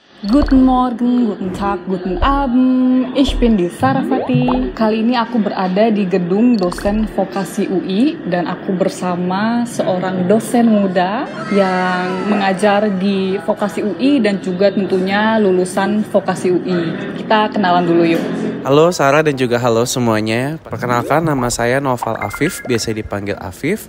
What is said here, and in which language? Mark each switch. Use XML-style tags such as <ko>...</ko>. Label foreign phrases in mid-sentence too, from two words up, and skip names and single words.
<de>Guten Morgen, guten Tag, guten Abend. Ich bin di Sarasvati.</de> <id>Kali ini aku berada di gedung dosen vokasi UI dan aku bersama seorang dosen muda yang mengajar di vokasi UI dan juga tentunya lulusan vokasi UI. Kita kenalan dulu yuk. Halo Sarah dan juga halo semuanya. Perkenalkan, nama saya Noval Afif, biasa dipanggil Afif.</id>